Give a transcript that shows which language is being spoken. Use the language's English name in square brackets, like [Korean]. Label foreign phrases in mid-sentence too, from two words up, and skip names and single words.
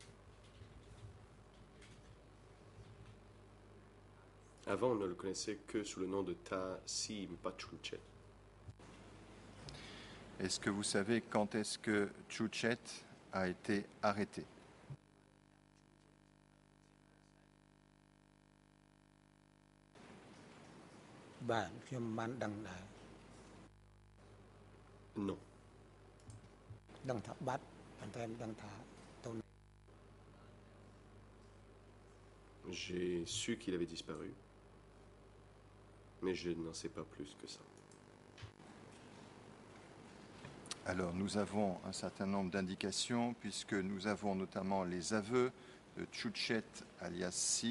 [French] Avant, on ne le connaissait que sous le nom de Ta Si Mpachulche. Est-ce que vous savez quand est-ce que Chuchet a été arrêté? bah, [Khmer] ខ្ញុំមិនបានដឹងដែរ [French] Non. [Khmer] ដឹងថាបាត់ប៉ុន្តែមិនដឹងថាទៅ [French] J'ai su qu'il avait disparu, mais je n'en sais pas plus que ça. Alors nous avons un certain nombre d'indications puisque nous avons notamment les aveux de Chuchet alias Si.